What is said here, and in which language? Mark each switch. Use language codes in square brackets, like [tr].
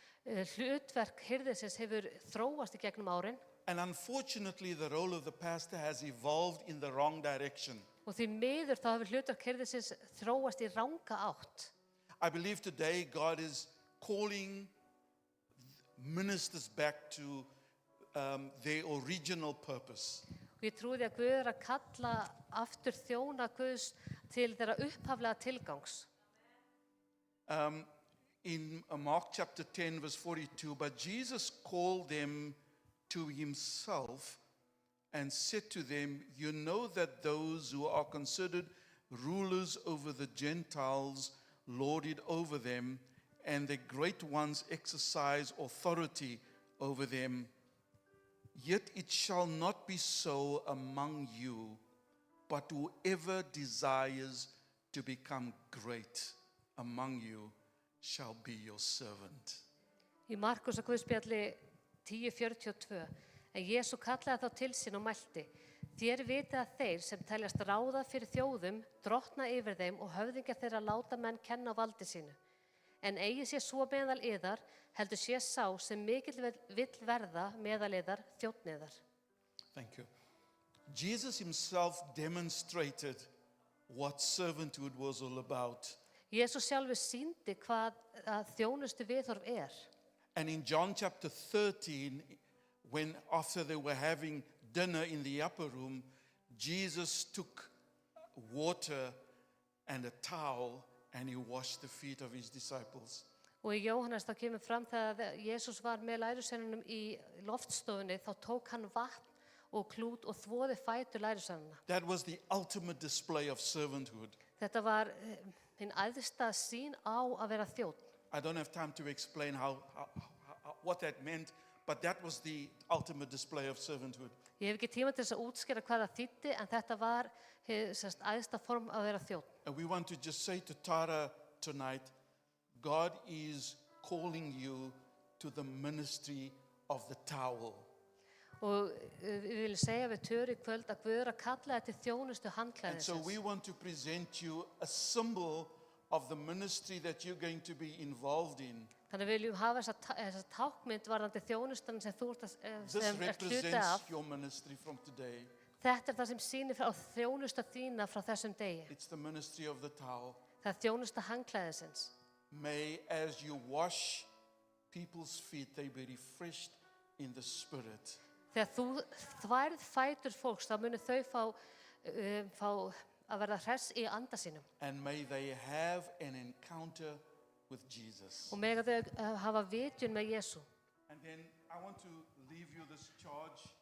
[is] Hlutverk hirðisins hefur þróast í gegnum árin [en] and unfortunately, the role of the pastor has evolved in the wrong direction. [is] og því miður þá hefur hlutverk hirðisins þróast í ranga átt. [en] I believe today God is calling ministers back to their original purpose. [is] Og ég trúi því að Guð að kalla aftur þjóna Guðs til þeirra upphaflega tilgangs. [en] In Mark chapter 10, verse 42, but Jesus called them to himself and said to them, you know that those who are considered rulers over the Gentiles lord it over them, and the great ones exercise authority over them. Yet it shall not be so among you, but whoever desires to become great among you shall be your servant. [is] Í Markus og Guðspjalli 10:42, en Jésu kallaði þá til sín og mælti, þér vitið að þeir sem teljast ráða fyrir þjóðum, drottna yfir þeim og höfðingjar þeirra láta menn kenna á valdi sínu. En eigi sé svo meðal yðar, heldur sé sá sem mikill vill verða meðal yðar þjónn yðar. [en] Thank you. Jesus himself demonstrated what servanthood was all about. [is] Jésu sjálfur sýndi hvað þjónustu viðhorf er. [en] And in John chapter 13, when after they were having dinner in the upper room, Jesus took water and a towel and he washed the feet of his disciples. [is] Og í Jóhannes þá kemur fram þegar Jesús var með lærisveinunum í loftstofunni, þá tók hann vatn og klút og þvoði fætur lærisveinana. [en] That was the ultimate display of servanthood. [is] Þetta var hinn æðsta sýn á að vera þjónn. [en] I don't have time to explain what that meant, but that was the ultimate display of servanthood. [is] Ég hef ekki tíma til þess að útskýra hvað það þýddi, en þetta var æðsta form að vera þjónn. [en] And we want to just say to Tara tonight, God is calling you to the ministry of the towel. [is] Og við viljum segja við Töru í kvöld að Guð að kalla þetta til þjónustu [en] And so [is] handklæðisins. [en] we want to present you a symbol of the ministry that you're going to be involved in. [is] Þannig við viljum hafa þessa tákmynd varðandi þjónustan sem þú ert [en] This [is] sem ert hluti [en] represents [is] af. [en] your ministry from today. [is] Þetta það sem sýnir frá þjónusta þína frá þessum degi. [en] It's the ministry of the towel. [is] Það þjónusta handklæðisins. [en] May, as you wash people's feet, they be refreshed in the spirit. [is] Þegar þú þværð fætur fólks, þá munu þau fá að verða hress í anda sínum. [en] And may they have an encounter with Jesus. [is] Og mega þau hafa vitjun með Jesú. [en] And then I want to leave you this charge.